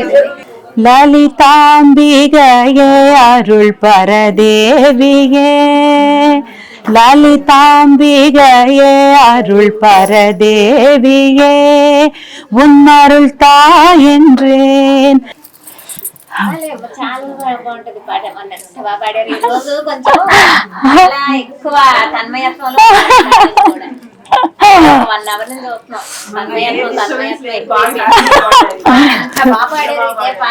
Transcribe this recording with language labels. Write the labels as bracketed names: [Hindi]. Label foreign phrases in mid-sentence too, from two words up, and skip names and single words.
[Tamil] லலிதாம்பிகையே அருள் பரதேவியே, லலிதாம்பிகையே அருள் பரதேவியே, உன்னருள் தாயென்றேன். [Telugu] చాలా బాగుంటది పాట. బాగా పాడారు ఈ రోజు. కొంచెం చాలా ఎక్కువ తన్మయత్వంలో 1 hour నుంచి చూస్తున్నాం. తన్మయత్వం ఎక్కువ. బాగా పాడారు ఇదే పాట.